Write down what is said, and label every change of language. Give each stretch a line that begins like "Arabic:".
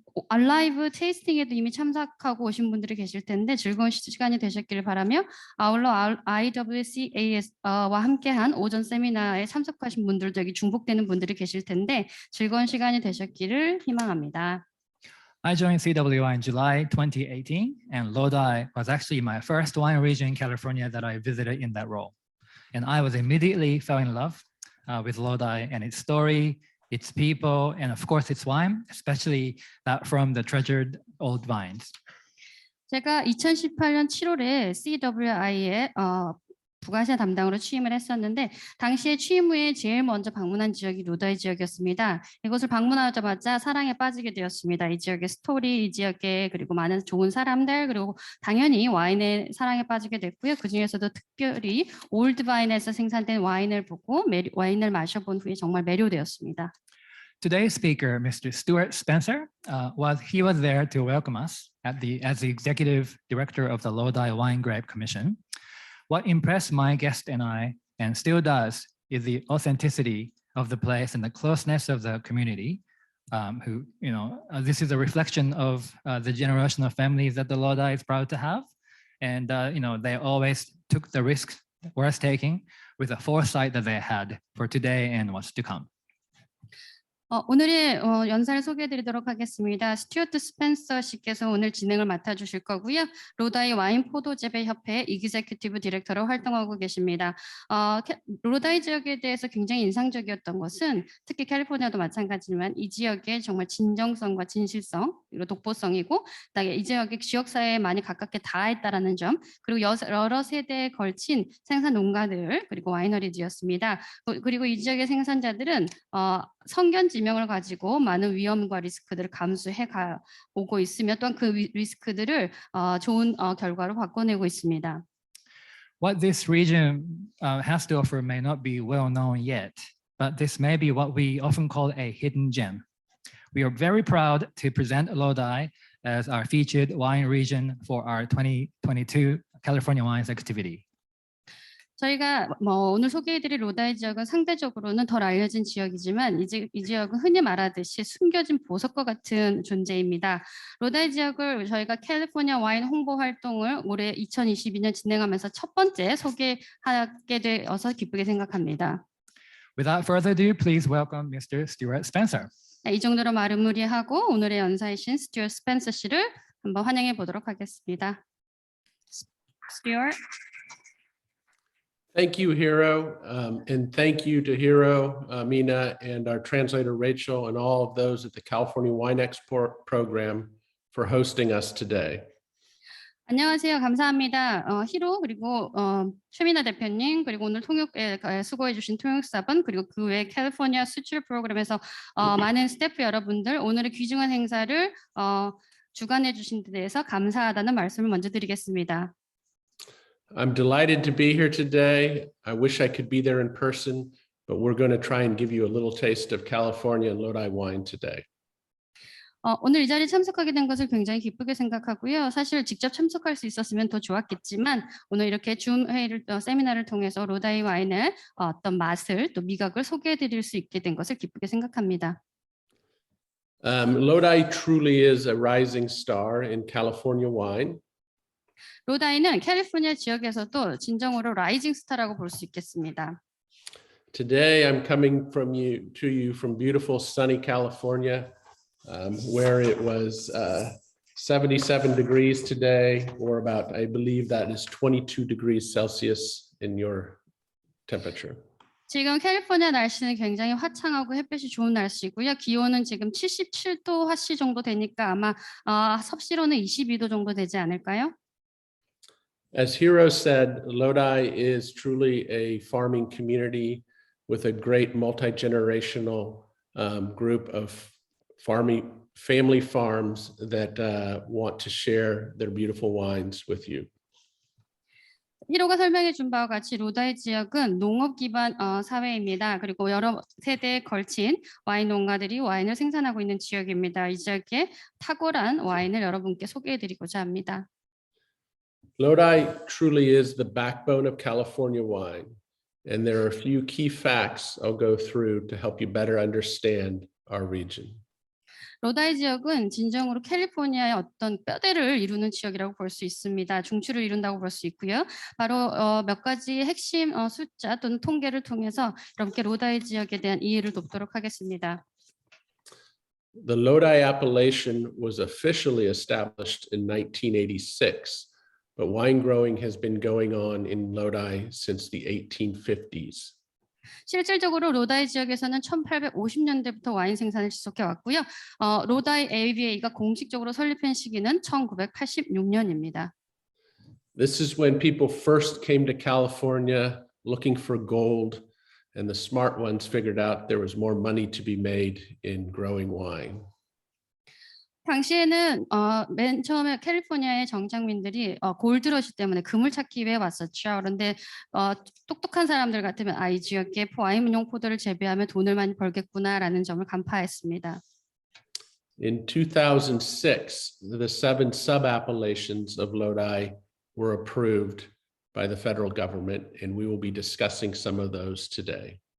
Korean: 라이브 테이스팅에도 이미 참석하고 오신 분들이 계실 텐데 즐거운 시간이 되셨기를 바라며 아울러 IWCAS와 함께한 오전 세미나에 참석하신 분들도 여기 중복되는 분들이 계실 텐데 즐거운 시간이 되셨기를 희망합니다.
English: I joined CWI in July 2018, and Lodi was actually my first wine region in California that I visited in that role. And I was immediately fell in love with Lodi and its story, its people, and of course its wine, especially that from the treasured old vines.
Korean: 제가 2018년 7월에 CWI에 북아시아 담당으로 취임을 했었는데 당시에 취임 후에 제일 먼저 방문한 지역이 로다이 지역이었습니다. 이곳을 방문하자마자 사랑에 빠지게 되었습니다. 이 지역의 스토리, 이 지역의 그리고 많은 좋은 사람들 그리고 당연히 와인에 사랑에 빠지게 됐고요. 그중에서도 특별히 올드바인에서 생산된 와인을 보고 와인을 마셔본 후에 정말 매료되었습니다.
English: Today's speaker, Mr. Stuart Spencer, was there to welcome us as the executive director of the Lodi Wine Grape Commission. What impressed my guest and I, and still does, is the authenticity of the place and the closeness of the community. This is a reflection of the generational families that the Lodi is proud to have, and they always took the risks worth taking with the foresight that they had for today and what's to come.
Korean: 오늘의 연사를 소개해드리도록 하겠습니다. 스튜어트 스펜서 씨께서 오늘 진행을 맡아주실 거고요. 로다이 와인 포도재배 협회 이기제큐티브 디렉터로 활동하고 계십니다. 로다이 지역에 대해서 굉장히 인상적이었던 것은 특히 캘리포니아도 마찬가지지만 이 지역의 정말 진정성과 진실성 그리고 독보성이고 그다음에 이 지역의 지역사회에 많이 가깝게 닿아있다라는 점 그리고 여러 세대에 걸친 생산 농가들 그리고 와이너리지였습니다. 그리고 이 지역의 생산자들은 성견 지명을 가지고 많은 위험과 리스크들을 감수해 오고 있으며 또한 그 리스크들을 좋은 결과로 바꿔내고 있습니다.
English: What this region has to offer may not be well known yet, but this may be what we often call a hidden gem. We are very proud to present Lodi as our featured wine region for our 2022 California Wines activity.
Korean: 저희가 오늘 소개해드릴 로다이 지역은 상대적으로는 덜 알려진 지역이지만 이 지역은 흔히 말하듯이 숨겨진 보석과 같은 존재입니다. 로다이 지역을 저희가 캘리포니아 와인 홍보 활동을 올해 2022년 진행하면서 첫 번째 소개하게 되어서 기쁘게 생각합니다.
English: Without further ado, please welcome Mr. Stuart Spencer.
Korean: 이 정도로 마무리하고 오늘의 연사이신 스튜어트 스펜서 씨를 한번 환영해 보도록 하겠습니다.
English: Stuart. Thank you, Hiro, and thank you to Hiro, Mina, and our translator, Rachel, and all of those at the California Wine Export Program for hosting us today.
Korean: 안녕하세요. 감사합니다. 히로 그리고 세미나 대표님 그리고 오늘 통역에 수고해 주신 통역사분 그리고 그 외 캘리포니아 수출 프로그램에서 많은 스태프 여러분들 오늘의 귀중한 행사를 주관해 주신 데 대해서 감사하다는 말씀을 먼저 드리겠습니다.
English: I'm delighted to be here today. I wish I could be there in person, but we're going to try and give you a little taste of California and Lodi wine today.
Korean: 오늘 이 자리에 참석하게 된 것을 굉장히 기쁘게 생각하고요. 사실 직접 참석할 수 있었으면 더 좋았겠지만 오늘 이렇게 줌 회의를 세미나를 통해서 로다이 와인의 어떤 맛을 또 미각을 소개해 드릴 수 있게 된 것을 기쁘게 생각합니다.
English: Lodi truly is a rising star in California wine.
Korean: 로다이는 캘리포니아 지역에서도 진정으로 라이징 스타라고 볼 수 있겠습니다.
English: Today I'm coming to you from beautiful sunny California, where it was 77 degrees today, or about, I believe that is 22 degrees Celsius in your temperature.
Korean: 지금 캘리포니아 날씨는 굉장히 화창하고 햇볕이 좋은 날씨고요. 기온은 지금 77도 화씨 정도 되니까 아마 섭씨로는 22도 정도 되지 않을까요?
English: As Hiro said, Lodi is truly a farming community with a great multi-generational group of family farms that want to share their beautiful wines with you.
Korean: 1호가 설명해 준 바와 같이 로다이 지역은 농업 기반 사회입니다. 그리고 여러 세대에 걸친 와인 농가들이 와인을 생산하고 있는 지역입니다. 이 지역의 탁월한 와인을 여러분께 소개해 드리고자 합니다.
English: Lodi truly is the backbone of California wine, and there are a few key facts I'll go through to help you better understand our region.
Korean: 로다이 지역은 진정으로 캘리포니아의 어떤 뼈대를 이루는 지역이라고 볼 수 있습니다. 중추를 이룬다고 볼 수 있고요. 바로 몇 가지 핵심 숫자 또는 통계를 통해서 여러분께 로다이 지역에 대한 이해를 돕도록 하겠습니다.
English: The Lodi appellation was officially established in 1986, but wine growing has been going on in Lodi since the 1850s.
Korean: 실질적으로 로다이 지역에서는 1850년대부터 와인 생산을 지속해 왔고요. 로다이 AVA가 공식적으로 설립한 시기는 1986년입니다.
English: This is when people first came to California looking for gold, and the smart ones figured out there was more money to be made in growing wine.
Korean: 당시에는 맨 처음에 캘리포니아의 정착민들이 골드러시 때문에 금을 찾기 위해 왔었죠. 그런데 똑똑한 사람들 같으면 이 지역에 와인용 포도를 재배하면 돈을 많이 벌겠구나라는 점을 간파했습니다.
English: In 2006, the 7 sub-appellations of Lodi were approved by the federal government, and we will be discussing some of those today.